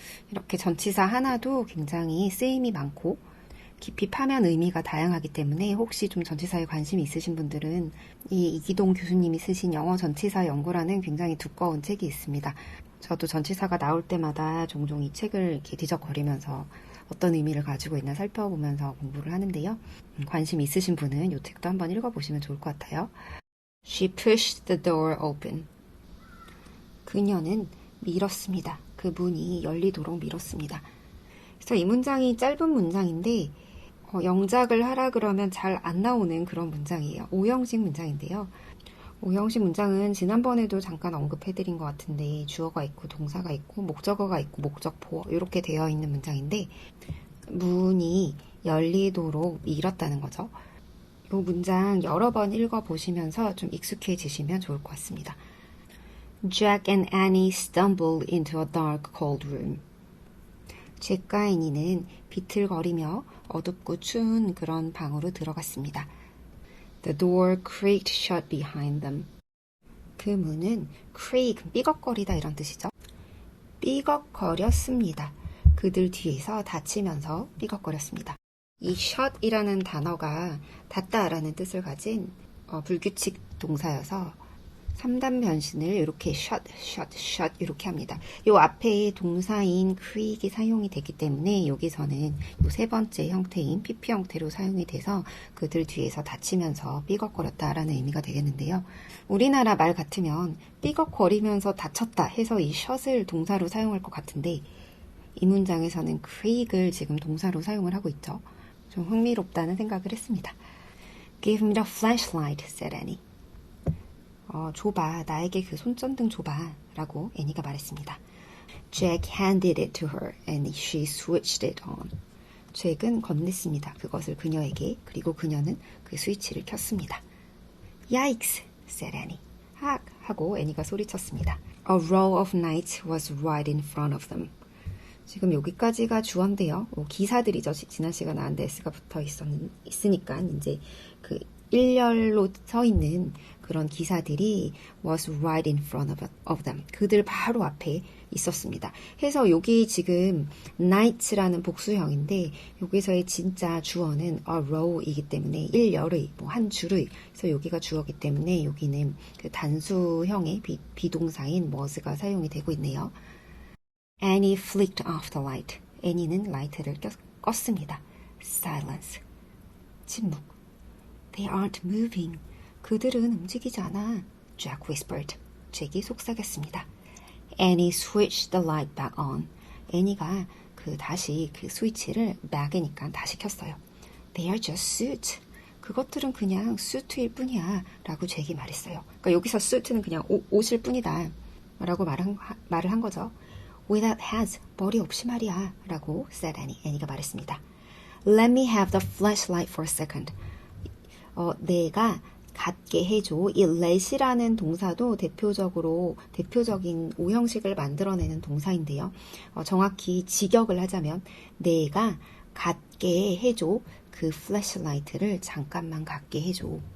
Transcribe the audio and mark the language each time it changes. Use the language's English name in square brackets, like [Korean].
[Korean] 이렇게 전치사 하나도 굉장히 쓰임이 많고 깊이 파면 의미가 다양하기 때문에 혹시 좀 전치사에 관심이 있으신 분들은 이 이기동 교수님이 쓰신 영어 전치사 연구라는 굉장히 두꺼운 책이 있습니다. 저도 전치사가 나올 때마다 종종 이 책을 이렇게 뒤적거리면서 어떤 의미를 가지고 있나 살펴보면서 공부를 하는데요. 관심 있으신 분은 이 책도 한번 읽어보시면 좋을 것 같아요. [English] She pushed the door open. [Korean] 그녀는 밀었습니다. 그 문이 열리도록 밀었습니다. 그래서 이 문장이 짧은 문장인데 영작을 하라 그러면 잘 안 나오는 그런 문장이에요. 5형식 문장인데요. 5형식 문장은 지난번에도 잠깐 언급해드린 것 같은데 주어가 있고 동사가 있고 목적어가 있고 목적보 이렇게 되어 있는 문장인데 문이 열리도록 밀었다는 거죠. 이 문장 여러 번 읽어보시면서 좀 익숙해지시면 좋을 것 같습니다. [English] Jack and Annie stumbled into a dark, cold room. [Korean] 잭과 애니는 비틀거리며 어둡고 추운 그런 방으로 들어갔습니다. [English] The door creaked shut behind them. [Korean] 그 문은 creak, 삐걱거리다 이런 뜻이죠. 삐걱거렸습니다. 그들 뒤에서 닫히면서 삐걱거렸습니다. 이 shut이라는 단어가 닫다라는 뜻을 가진 불규칙 동사여서 3단 변신을 이렇게 shut 이렇게 합니다. 이 앞에 동사인 creak이 사용이 되기 때문에 여기서는 이 세 번째 형태인 PP 형태로 사용이 돼서 그들 뒤에서 닫히면서 삐걱거렸다라는 의미가 되겠는데요. 우리나라 말 같으면 삐걱거리면서 다쳤다 해서 이 shut을 동사로 사용할 것 같은데 이 문장에서는 creak을 지금 동사로 사용을 하고 있죠. 좀 흥미롭다는 생각을 했습니다. [English] Give me the flashlight, said Annie. [Korean] 줘봐, 나에게 그 손전등 줘봐 라고 애니가 말했습니다. [English] Jack handed it to her and she switched it on. [Korean] 잭은 건넸습니다. 그것을 그녀에게. 그리고 그녀는 그 스위치를 켰습니다. [English] Yikes, said Annie. [Korean] 악! 하고 애니가 소리쳤습니다. [English] A row of knights was right in front of them. [Korean] 지금 여기까지가 주어인데요. 기사들이죠. 지난 시간에 andS가 붙어 있으니까 이제 그 일렬로 서 있는 그런 기사들이 [English] was right in front of them. [Korean] 그들 바로 앞에 있었습니다. 해서 여기 지금 night라는 복수형인데 여기서의 진짜 주어는 a row이기 때문에 일열의, 한 줄의. 그래서 여기가 주어기 때문에 여기는 그 단수형의 비동사인 was가 사용이 되고 있네요. Annie flicked off the light. Annie는 라이트를 껐습니다. [English] Silence. [Korean] 침묵. [English] They aren't moving. [Korean] 그들은 움직이지 않아. [English] Jack whispered. [Korean] 잭이 속삭였습니다. [English] Annie switched the light back on. [Korean] 애니가 다시 그 스위치를 back이니까 다시 켰어요. [English] They are just suits. [Korean] 그것들은 그냥 수트일 뿐이야. 라고 잭이 말했어요. 그러니까 여기서 수트는 그냥 옷일 뿐이다. 라고 말을 한 거죠. [English] Without heads. [Korean] 머리 없이 말이야. 라고 [English] said Annie. [Korean] 애니가 말했습니다. [English] Let me have the flashlight for a second. [Korean] 내가 갖게 해줘. 이 let이라는 동사도 대표적인 오형식을 만들어내는 동사인데요. 정확히 직역을 하자면 내가 갖게 해줘. 그 flashlight를 잠깐만 갖게 해줘.